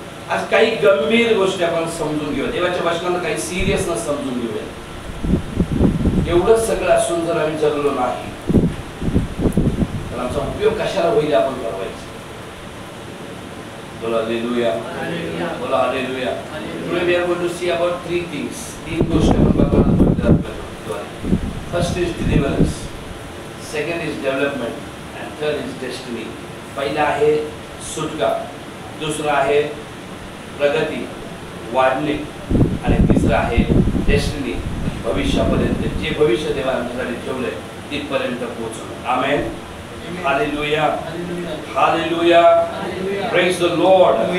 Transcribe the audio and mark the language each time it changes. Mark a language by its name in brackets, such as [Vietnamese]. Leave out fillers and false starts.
[Marathi] आज काही गंभीर गोष्टी आपण समजून घेऊया. देवाच्या वचनानं काही सिरियसनेस समजून घेऊया. एवढं सगळं असून जर आम्ही जगलो नाही तर आमचा उपयोग कशाला होईल आपण ठरवायचं. बोला हालेलुया, बोला hallelujah. [English] Today we are going to see about 3 things. [Marathi] 3 गोष्टी आपण बघणार. [English] First is deliverance, second is development and third is destiny. [Marathi] पहिला आहे सुटका, दुसरा आहे प्रगती वाढणे आणि तिसरा आहे डेस्टिनी, भविष्यापर्यंत जे भविष्य देवाने आमच्यासाठी ठेवलंय तिथपर्यंत पोहोचणं. आमेन. [English] Hallelujah, hallelujah. Praise the Lord.